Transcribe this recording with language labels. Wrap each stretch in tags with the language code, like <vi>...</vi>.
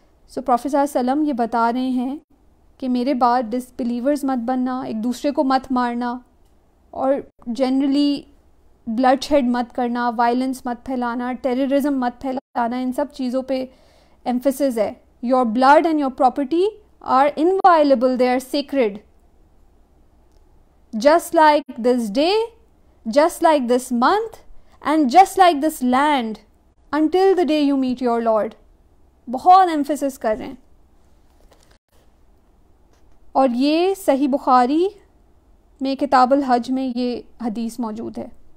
<ur>سو prophet صلی اللہ علیہ وسلم یہ بتا رہے ہیں کہ میرے بعد ڈس بلیورز مت بننا, ایک دوسرے کو مت مارنا, اور جنرلی بلڈ شیڈ مت کرنا, وائلنس مت پھیلانا, ٹیررزم مت پھیلانا, ان سب چیزوں پہ ایمفیسس ہے.</ur> <en>Your blood and your property are inviolable, they are sacred. Just like this day, just like this month, and just like this land, until the day you meet your Lord.</en> <ur>بہت emphasis کر رہے ہیں. اور یہ صحیح بخاری میں کتاب الحج میں یہ حدیث موجود ہے.</ur>